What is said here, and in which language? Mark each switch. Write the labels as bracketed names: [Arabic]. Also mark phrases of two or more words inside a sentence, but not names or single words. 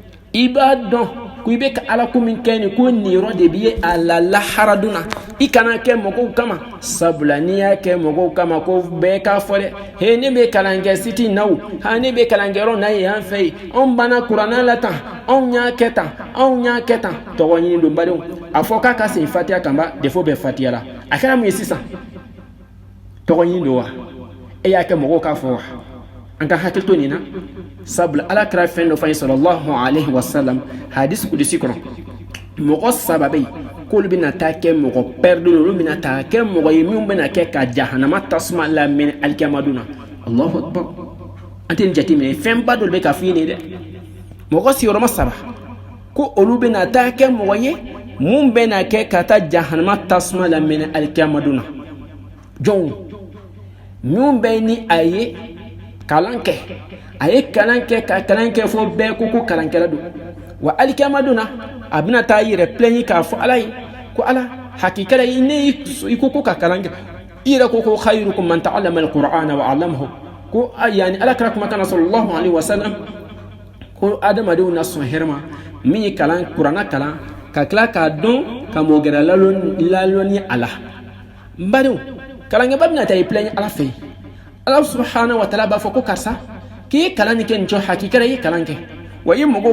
[Bambara] la i b'a dɔn ku ibe ka ala ko min kɛni ko niyɔrɔ de bi a la lahara dun na i kana kɛ mɔgɔw kama sabula n'i y'a kɛ mɔgɔw kama ko bɛɛ k'a fɔ dɛ he ne bɛ kalan kɛ siti na o ha ne bɛ kalan kɛyɔrɔ na ye yan fɛ yen anw banna kuranɛ la tan anw y'a kɛ tan anw y'a kɛ tan tɔgɔ ɲini don badenw a fɔ k'a ka segin fatiya kan ba defo bɛ fatiya la a kɛra mun ye sisan tɔgɔ ɲini don wa e y'a kɛ mɔgɔw k'a fɔ wa an ka hakili to nin na sabula ala kɛra fɛn dɔ fɔ ye [Arabic] صلى الله عليه وسلم [Bambara] hadisi kudusi kɔnɔ mɔgɔ saba bɛ yen k'olu bɛna taa kɛ mɔgɔ pɛrɛdon olu bɛna taa kɛ mɔgɔ ye minnu bɛna kɛ ka jahanama tasuma lamɛn alikiyama na [Arabic] الله أكبر [Bambara] an tɛ nin jate minɛ fɛnba dɔ de bɛ ka f'i ye nin dɛ mɔgɔ sigiyɔrɔma saba ko olu bɛna taa kɛ mɔgɔ ye mun bɛna kɛ ka taa jahanama tasuma lamɛn alikiyama na jɔnw min bɛ ni a ye kalan kɛ a ye kalan kɛ ka kalan kɛ fo bɛɛ ko kalankɛla don wa alikiyama na a bɛna taa yɛrɛ plɛɲi k'a fɔ ala ye ko ala hakikala ne i ko ka kalan kɛ i yɛrɛ ko [Arabic] خيركم من تعلم القرآن وعلمه [Bambara] ko yani ala kɛra kuma kana [Arabic] صلى الله عليه وسلم [Bambara] ko adamadenw na sɔn hɛrɛ ma min ye kalan kuranna kalan ka tila k'a dɔn ka mɔgɔ gɛrɛ lalɔni a la n badenw kalankɛba bɛna taa i plɛɲi ala fɛ yen ala [Arabic] سبحانه وتعالى [Bambara] b'a fɔ ko karisa k'i ye kalan nin kɛ nin cɔ hakikala i ye kalan kɛ wa i mɔgɔw